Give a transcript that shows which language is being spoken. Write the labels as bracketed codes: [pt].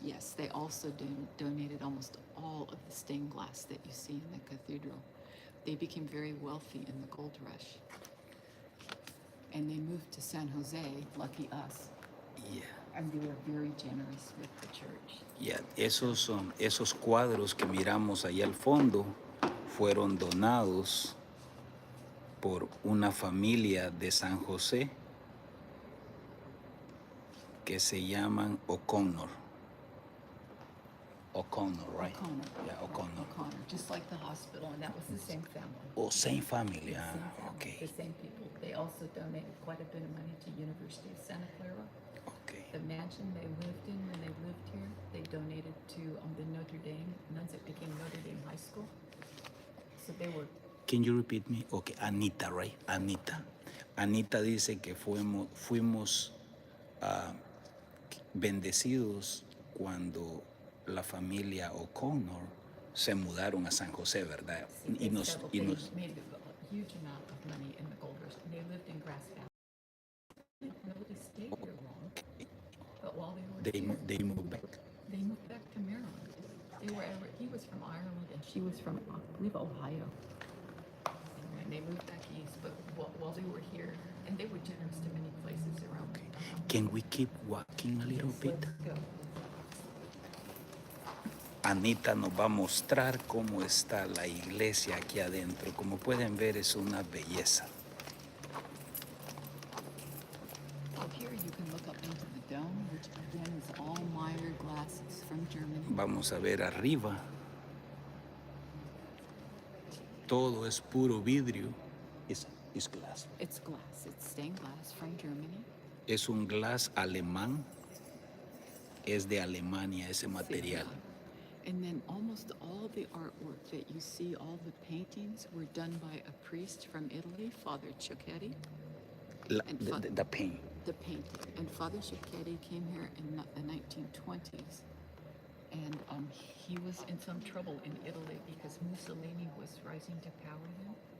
[en] Yes, they also donated almost all of the stained glass that you see in the cathedral. They became very wealthy in the gold rush. And they moved to San Jose, lucky us. Yeah. And they were very generous with the church. Yeah. [es] Esos cuadros que miramos ahí al fondo fueron donados por una familia de San José que se llaman O'Connor. [en] O'Connor, right? O'Connor. Yeah, O'Connor. O'Connor, just like the hospital, and that was the same family. Oh, same family. Same family, Okay. the same people. They also donated quite a bit of money to University of Santa Clara. Okay. The mansion they lived in when they lived here, they donated to the Notre Dame nuns. It became Notre Dame High School. So they were. Can you repeat me? Okay, Anita, right? Anita. [es] Anita dice que fuimos bendecidos cuando la familia O'Connor se mudaron a San José, ¿verdad? [en] They made a huge amount of money in the gold rush. They lived in Grass Valley. Nobody stayed here long. But while they were here, They moved back. They moved back to Maryland. He was from Ireland and she was from, I believe, Ohio. And they moved back east, but while they were here, and they were generous to many places around. Can we keep walking a little bit? Let's go. [es] Anita nos va a mostrar cómo está la iglesia aquí adentro. Como pueden ver, es una belleza. [en] Well, here you can look up into the dome, which again is all Meyer glasses from Germany. [es] Vamos a ver arriba. Todo es puro vidrio. [en] It's glass. It's glass. It's stained glass from Germany. [es] Es un glass alemán. Es de Alemania ese material. [en] And then almost all the artwork that you see, all the paintings, were done by a priest from Italy, Father Cicchetti. The paint. The painting. And Father Cicchetti came here in the 1920s. And he was in some trouble in Italy because Mussolini was rising to power then.